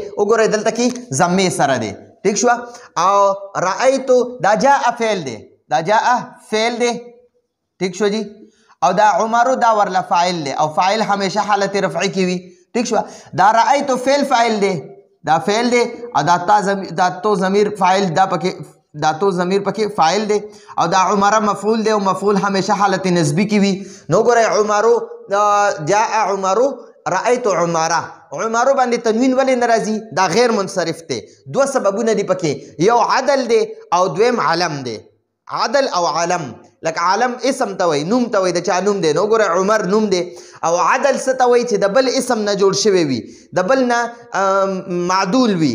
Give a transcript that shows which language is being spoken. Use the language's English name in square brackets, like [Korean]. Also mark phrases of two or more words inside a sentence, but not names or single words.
[Pashto] وګوره دلته کې ضمې سره دی. ٹھیک شو. او رأیتو دا جاء فعل دی، دا جاء فعل دی. ٹھیک شو جی. او دا عمرو دا ورله فاعل دی او فاعل همیشه حالت رفعی کې وي. ٹھیک شو. دا رأیتو فعل فاعل دی، دا فعل دی او دا تو ضمیر فاعل دا تو ضمیر پکې فاعل دی او دا عمره مفعول دی او مفعول همیشه حالت نسبی کې وي. نو ګورئ [Arabic] عمرو جاء عمرو رأیت عمره. [Pashto] عمرو باندې تنوین ولې نه راځي؟ دا غیر منصرف دی. 2 سببونه دي پکې، یو عدل دی او دویم علم دی. عدل او علم. لکه علم اسم ته وایي، نوم ته وایي، د چا نوم دی. نو ګوره عمر نوم دی. او عدل څه ته وایي چې د بل اسم نه جوړ شوی وي، د بل نه معدول وي.